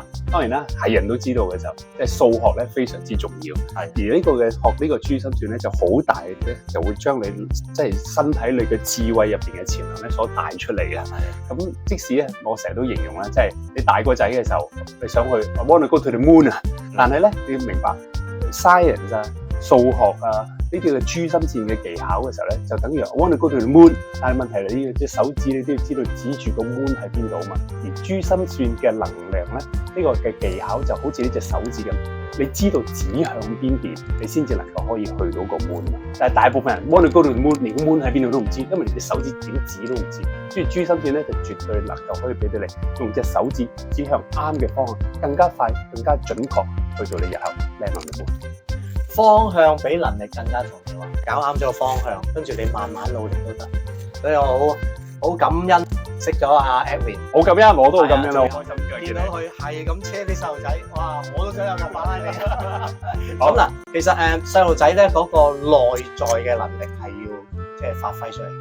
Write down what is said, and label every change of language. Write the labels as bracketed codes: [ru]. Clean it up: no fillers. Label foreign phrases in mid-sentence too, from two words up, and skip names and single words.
[yue] 當然啦，係人都知道嘅時候，即係數學咧非常之重要。係而呢個嘅學呢個珠心算咧就好大咧，就會將你即係身體裏嘅智慧入邊嘅潛能咧所帶出嚟嘅。咁即使咧，我成日都形容啦，即係你大個仔嘅時候，你想去 [en] I want to go to the moon [yue] 啊，但係咧你要明白 science 啊、數學啊。呢啲嘅珠心算嘅技巧嘅時候咧，就等於 [en] I want to go to the moon， [yue] 但係問題你隻手指你都要知道指住個 moon 喺邊度啊嘛。而珠心算嘅能量咧，呢個嘅技巧就好似呢隻手指咁，你知道指向邊邊，你先至能夠可以去到個 moon。但係大部分人 [en] want to go to the moon， [yue] 連個 moon 喺邊度都唔知，因為你隻手指點指都唔知。所以珠心算咧就絕對能夠可以俾到你用隻手指指向啱嘅方向，更加快、更加準確去做你日後 [en] land on the moon。 [yue] 方向比能力更加重要啊！搞啱咗個方向，跟住你慢慢努力都得。所以我好感恩識咗阿 Edwin，好感恩，我都好感恩啦，好開心嘅。見到佢係咁車啲細路仔，哇！我都想有個法拉利。咁嗱，其實細路仔咧嗰個內在嘅能力係要即係發揮出嚟嘅。